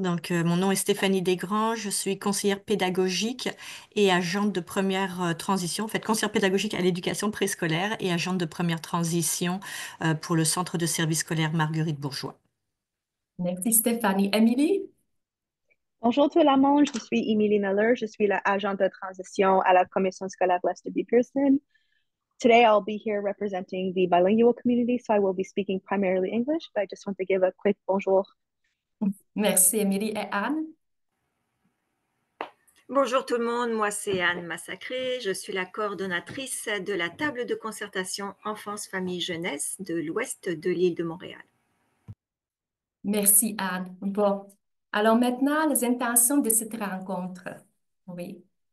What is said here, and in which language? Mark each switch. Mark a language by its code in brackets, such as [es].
[fr] Mon nom est Stéphanie Desgrands. Je suis conseillère pédagogique et agente de première transition, en fait, conseillère pédagogique à l'éducation préscolaire et agente de première transition pour le centre de service scolaire Marguerite Bourgeois. Merci Stéphanie. Émilie? Bonjour tout le monde, je suis Emily Miller, je suis l'agente de transition à la Commission scolaire Lester B. Pearson. [en] Today I'll be here representing the bilingual community, so I will be speaking primarily English, but I just want to give a quick bonjour. [fr] Merci, Émilie et Anne. Bonjour tout le monde, moi c'est Anne Massacré, je suis la coordonnatrice de la table de concertation enfance, famille, jeunesse de l'ouest de l'île de Montréal. Merci, Anne. Bon, alors maintenant, les intentions de cette rencontre. Oui.